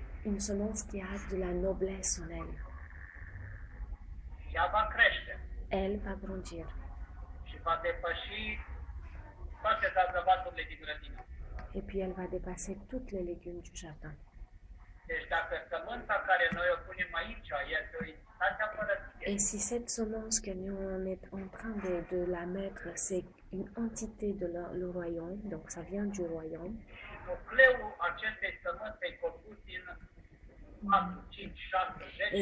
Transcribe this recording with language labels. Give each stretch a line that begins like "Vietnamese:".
French: Une semence qui a de la noblesse en elle.
Romanian: Ea va crește
French: Elle va grandir.
Romanian: și va depăși toate zazăvaturile din grădină.
French: Et puis elle va dépasser toutes les légumes du jardin.
Romanian: Deci dacă sămânța care noi o punem aici este o entitate a împărăției,
French: Et si cette semence que nous on est en train de la mettre, c'est une entité de le royaume, donc ça vient du royaume,
Romanian: nucleul acestei sămânțe e compus din 4, 5, 6, 10